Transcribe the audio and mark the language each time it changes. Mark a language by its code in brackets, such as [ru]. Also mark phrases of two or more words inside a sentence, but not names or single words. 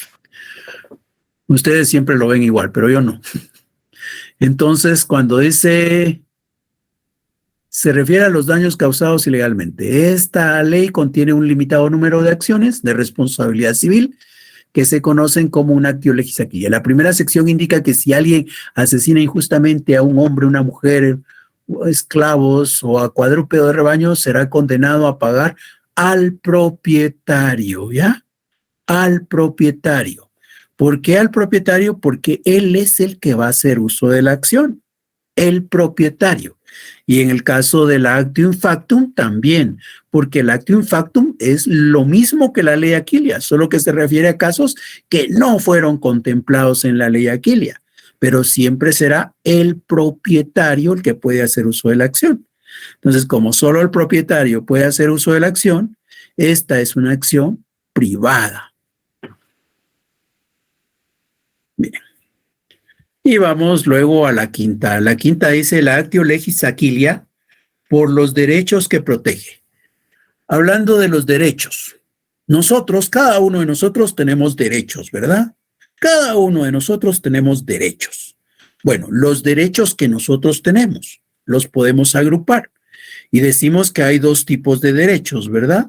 [es] Ustedes siempre lo ven igual, pero yo no. Entonces, cuando dice, se refiere a los daños causados ilegalmente. Esta ley contiene un limitado número de acciones de responsabilidad civil que se conocen como un [la] actio legis aquilia. [es] La primera sección indica que si alguien asesina injustamente a un hombre, una mujer, esclavos o a cuadrúpedo de rebaño, será condenado a pagar al propietario, ¿ya? Al propietario. ¿Por qué al propietario? Porque él es el que va a hacer uso de la acción, el propietario. Y en el caso del [la] actio infactum [es] también, porque el [la] actio infactum [es] es lo mismo que la ley Aquilia, solo que se refiere a casos que no fueron contemplados en la ley Aquilia, pero siempre será el propietario el que puede hacer uso de la acción. Entonces, como solo el propietario puede hacer uso de la acción, esta es una acción privada. Bien. Y vamos luego a la quinta. La quinta dice la [la] actio legis aquilia [es] por los derechos que protege. Hablando de los derechos, nosotros, cada uno de nosotros tenemos derechos, ¿verdad? Cada uno de nosotros tenemos derechos. Bueno, los derechos que nosotros tenemos los podemos agrupar y decimos que hay dos tipos de derechos, ¿verdad?